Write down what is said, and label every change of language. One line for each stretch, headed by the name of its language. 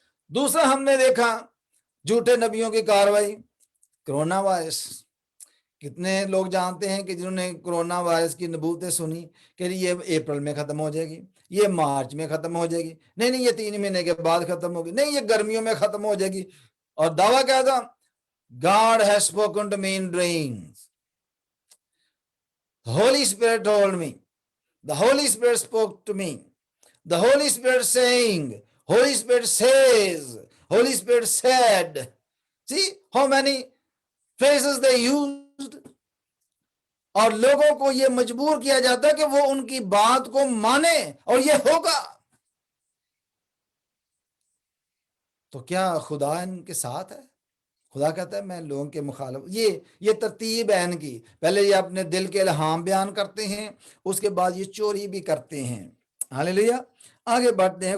Hindi: दूसरा हमने देखा झूठे नबियों की कार्रवाई, कोरोना वायरस। कितने लोग जानते हैं कि जिन्होंने कोरोना वायरस की नबूवतें सुनी कि ये अप्रैल में खत्म हो जाएगी, ये मार्च में खत्म हो जाएगी, नहीं ये 3 महीने के बाद खत्म होगी, नहीं ये गर्मियों में खत्म हो जाएगी। और दावा क्या था?
English: God has spoken to me in dreams. The Holy Spirit told me. The Holy Spirit spoke to me. The Holy Spirit saying, Holy Spirit says, Holy Spirit said. See how many phrases they used?
Hindi: और लोगों को ये मजबूर किया जाता है कि वो उनकी बात को माने और ये होगा। तो क्या खुदा इनके साथ है? खुदा कहता है मैं लोगों के मुखालिफ। ये तरतीब है इनकी, पहले ये अपने दिल के इल्हाम बयान करते हैं, उसके बाद ये चोरी भी करते हैं। हालेलुया। आगे बढ़ते हैं।